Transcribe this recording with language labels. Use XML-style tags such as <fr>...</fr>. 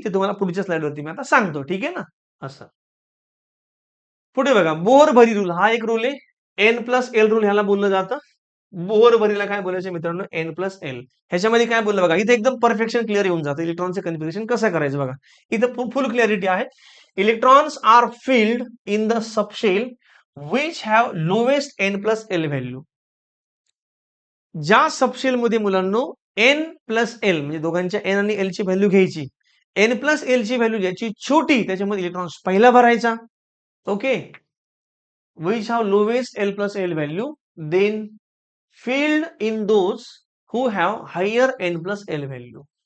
<mr>ते तुम्हाला पुढच्या स्लाइडवरती मी आता सांगतो. ठीक आहे ना. असं पुढे बघा बोर भरी रूल, हा एक रूल आहे. एन प्लस एल रूल ह्याला बोललं जातं. बोर भरीला काय बोलायचं मित्रांनो एन प्लस एल. ह्याच्यामध्ये काय बोललं बघा, इथे एकदम परफेक्शन क्लिअर येऊन जातं. इलेक्ट्रॉनचं कन्फिगरेशन कसं करायचं बघा, इथं फुल क्लॅरिटी आहे.</mr> <en>Electrons are filled in the subshell which have lowest n plus l value.</en> <mr>ज्या सबशेल मध्ये मुलांनो एन प्लस एल म्हणजे दोघांच्या एन आणि एल ची व्हॅल्यू घ्यायची. एन प्लस एल ची व्हॅल्यू ज्याची छोटी त्याच्यामध्ये इलेक्ट्रॉन्स पहिला भरायचा. Okay.</mr> <en>Which have lowest l plus l value then filled in those who have higher n plus l value.</en>